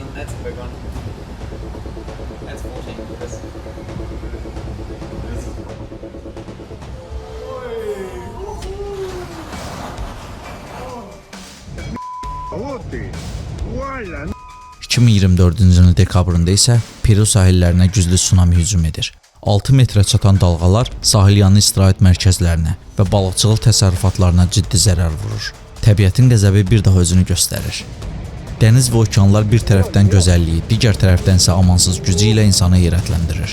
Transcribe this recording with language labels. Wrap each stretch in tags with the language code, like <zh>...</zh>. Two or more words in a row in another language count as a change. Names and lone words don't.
<en>That's a big one. That's 14 meters.</en> <ru>Вот ты! Валя!</ru> <az>2024-cü ilin dekabrında isə Peru sahillərinə güclü tsunami hücum edir. 6 metrə çatan dalğalar sahil yanı istirahət mərkəzlərinə və balıqçılıq təsərrüfatlarına ciddi zərər vurur. Təbiətin qəzəbi bir daha özünü göstərir. Dəniz və okeanlar bir tərəfdən gözəlliyi, digər tərəfdən isə amansız gücü ilə insanı heyrətləndirir.</az>